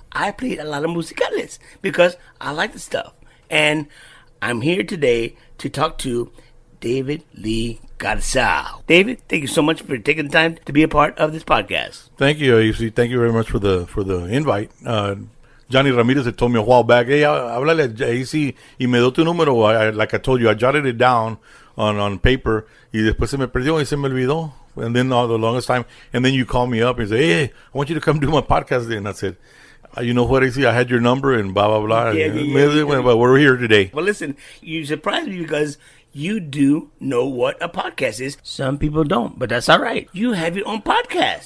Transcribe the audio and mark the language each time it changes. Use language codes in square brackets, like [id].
[en] I played a lot of Musicales because I like the stuff. And I'm here today to talk to David Lee Garza. David, thank you so much for taking the time to be a part of this podcast. Thank you, AC. Thank you very much for the invite. Johnny Ramirez had told me a while back, hey, [es] háblale a AC y me dio tu número. [en] Like I told you, I jotted it down on paper [es] y después se me perdió y se me olvidó. [en] And then the longest time, and then you call me up and say, hey, I want you to come do my podcast. And I said, you know what, AC, I had your number and blah, blah, blah. But we're here today. Well, listen, you surprised me because you do know what a podcast is. Some people don't, but that's all right. You have your own podcast.